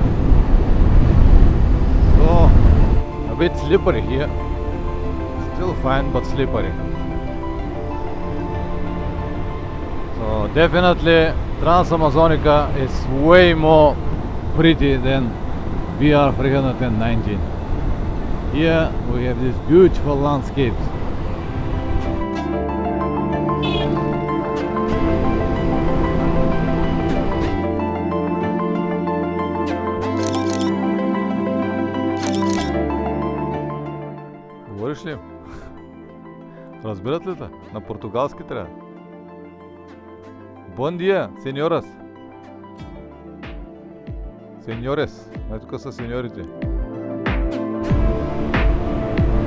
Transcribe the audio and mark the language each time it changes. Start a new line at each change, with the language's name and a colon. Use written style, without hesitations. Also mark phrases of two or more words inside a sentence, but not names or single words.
English: So a bit slippery here, still fine but slippery. So definitely Trans-Amazonica is way more pretty than BR-319. Here we have these beautiful landscapes.
Bulgarian: Говориш ли? Разбират ли те? На португалски трябва.
Portuguese: Bom dia, senhoras. Senhores.
Bulgarian: Mas тук са сеньорите.